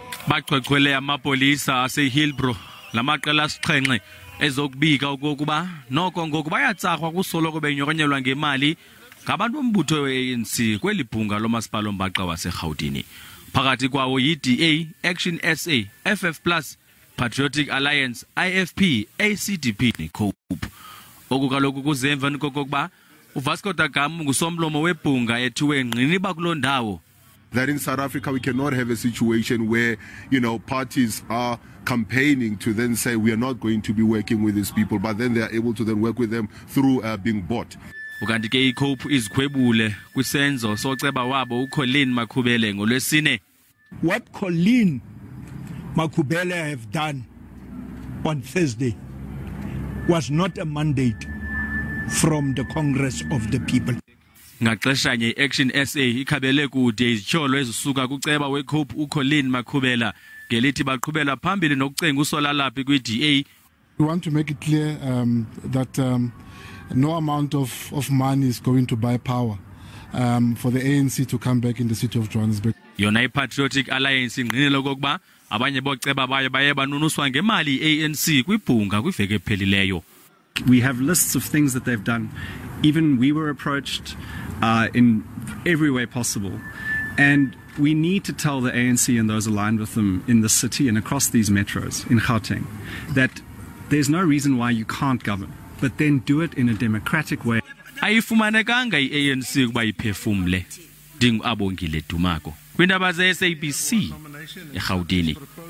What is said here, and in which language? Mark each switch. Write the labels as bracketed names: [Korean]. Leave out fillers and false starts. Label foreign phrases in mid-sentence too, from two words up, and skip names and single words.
[Xhosa] Baqweqwele amapolisa ase-Hillbrow lamaqela asixhenxe ezokubika okokuba noko ngoku bayatsarhwa kusoloko benyokonyelwa ngemali ngabantu bombutho we-ANC kweli bhunga lomasipala ombaxa waseGauteng. Phakathi kwawo yi-DA, Action SA, FF Plus, Patriotic Alliance, IFP, ACDP neCope. Oku kaloku kuze emveni kokokuba uVasco da Gama ngusomlomo webhunga ethiwe ngqiniba kuloo ndawo. [English] That in South Africa we cannot have a situation where, parties are campaigning to then say we are not going to be working with these people, but then they are able to then work with them through being bought. [Xhosa] Ukanti ke iCope izikhwebule kwisenzo soceba wabo uColleen Makhubele ngolwesine. [English] What Colleen Makhubele have done on Thursday was not a mandate from the Congress of the People. [Xhosa] Ngaxeshanye Action SA ikhabele kude izityholo ezisuka kuceba weCope uColleen Makhubela ngelithi baqhubela phambili nokucenga usolalaphi kwi-DA. [English] We want to make it clear that no amount of money is going to buy power for the ANC to come back in the city of Johannesburg. [Xhosa] Yona iPatriotic Alliance ingqinile okokuba abanye boceba baye banunuswa ngemali iANC kwibhunga kwiveke ephelileyo. [English] We have lists of things that they've done. Even we were approached in every way possible. And we need to tell the ANC and those aligned with them in the city and across these metros in Gauteng that there's no reason why you can't govern, but then do it in a democratic way. [Xhosa] Ayifumanekanga iANC kuba iphefumle. Dingu Abongile Dumako. Kwindaba ze SABC eGauteng.